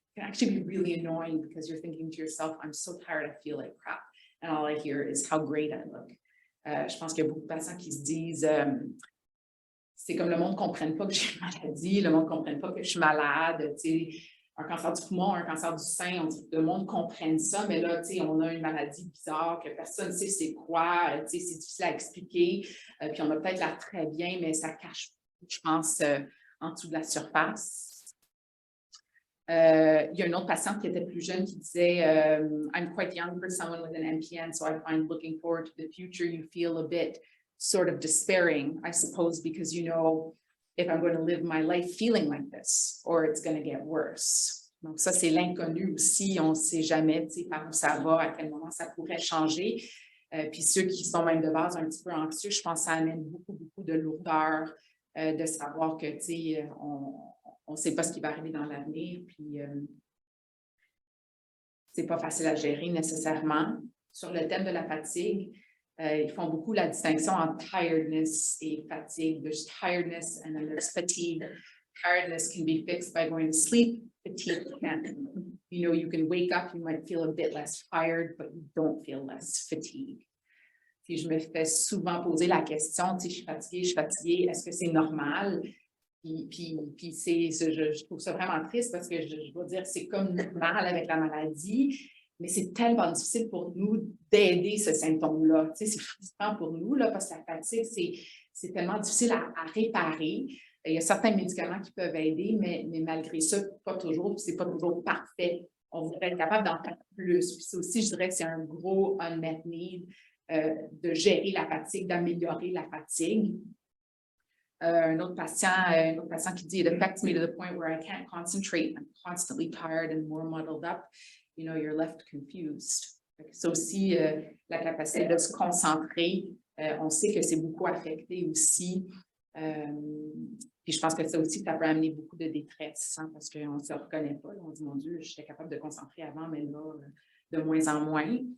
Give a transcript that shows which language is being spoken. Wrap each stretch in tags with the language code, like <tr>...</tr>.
<en>It can actually be really annoying because you're thinking to yourself, I'm so tired, I feel like crap. And all I hear is how great I look.</en> <fr>Je pense qu'il y a beaucoup de patients qui se disent, c'est comme le monde ne comprenne pas que j'ai une maladie, le monde ne comprenne pas que je suis malade, tu sais, un cancer du poumon, un cancer du sein, on dit que le monde comprenne ça, mais là, tu sais, on a une maladie bizarre que personne ne sait c'est quoi, tu sais, c'est difficile à expliquer, puis on a peut-être l'air très bien, mais ça cache, je pense, en dessous de la surface. Il y a une autre patiente qui était plus jeune qui disait</fr> <en>I'm quite young for someone with an MPN, so I find looking forward to the future. You feel a bit sort of despairing, I suppose, because you know if I'm going to live my life feeling like this, or it's going to get worse.</en> <fr>Donc ça, c'est l'inconnu aussi. On ne sait jamais par où ça va, à quel moment ça pourrait changer. Puis ceux qui sont même de base un petit peu anxieux, je pense que ça amène beaucoup de lourdeur de savoir que, tu sais, on ne sait pas ce qui va arriver dans l'avenir, puis c'est pas facile à gérer nécessairement. Sur le thème de la fatigue, ils font beaucoup la distinction entre tiredness et fatigue.</fr> <en>There's tiredness and then there's fatigue. Tiredness can be fixed by going to sleep. Fatigue can't. You know, you can wake up, you might feel a bit less tired, but you don't feel less fatigued.</en> <fr>Puis je me fais souvent poser la question, tu sais, je suis fatiguée, est-ce que c'est normal? Puis je trouve ça vraiment triste parce que je dois dire que c'est comme normal avec la maladie, mais c'est tellement difficile pour nous d'aider ce symptôme-là. Tu sais, c'est frustrant pour nous là, parce que la fatigue, c'est tellement difficile à réparer. Il y a certains médicaments qui peuvent aider, mais malgré ça, pas toujours, puis c'est pas toujours parfait. On voudrait être capable d'en faire plus. Puis ça aussi, je dirais que c'est un gros</fr> <en>unmet need</en> <fr>de gérer la fatigue, d'améliorer la fatigue. Un autre patient qui dit,</fr> <en>it affects me to the point where I can't concentrate. I'm constantly tired and more muddled up. You know, you're left confused.</en> <fr>C'est aussi la capacité de se concentrer. On sait que c'est beaucoup affecté aussi. Puis je pense que ça aussi, ça peut amener beaucoup de détresse, hein, parce qu'on ne se reconnaît pas. On dit, mon Dieu, j'étais capable de concentrer avant, mais là, de moins en moins.</fr>